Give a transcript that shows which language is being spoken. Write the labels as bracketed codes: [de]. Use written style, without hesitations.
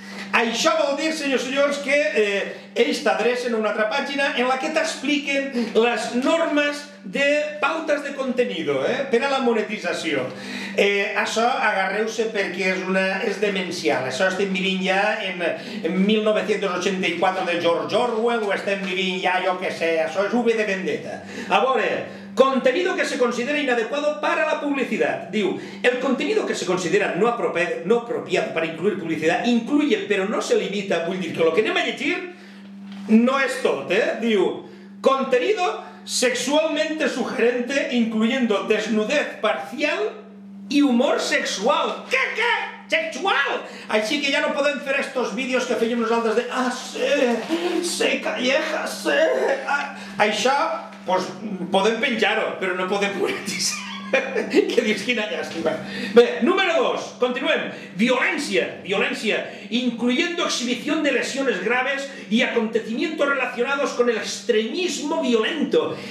[ca] Això vol dir, senyors i senyors, que ells t'adrecen a una altra pàgina en la que t'expliquen les normes de pautes de contenido per a la monetització. Això agarreu-se perquè és demencial. Això estem vivint ja en 1984 de George Orwell, o estem vivint ja, jo què sé, això és V de Vendetta. [es] A veure, contenido que se considera inadecuado para la publicidad. Diu, el contenido que se considera no apropiado para incluir publicidad incluye, pero no se limita, [ca] vull dir que lo que anem a llegir no és tot, [es] Diu, contenido sexualmente sugerente incluyendo desnudez parcial y humor sexual. [ca] Què? Sexual! Així que ja no podem fer estos vídeos que fèiem nosaltres de sé, calleja, sé... Això, doncs, podem penjar-ho, però no podem monetitzar. Que dius, quina llàstima. Bé, número 2, continuem. [es] Violencia, incluyendo exhibición de lesiones graves y acontecimientos relacionados con el extremismo violento.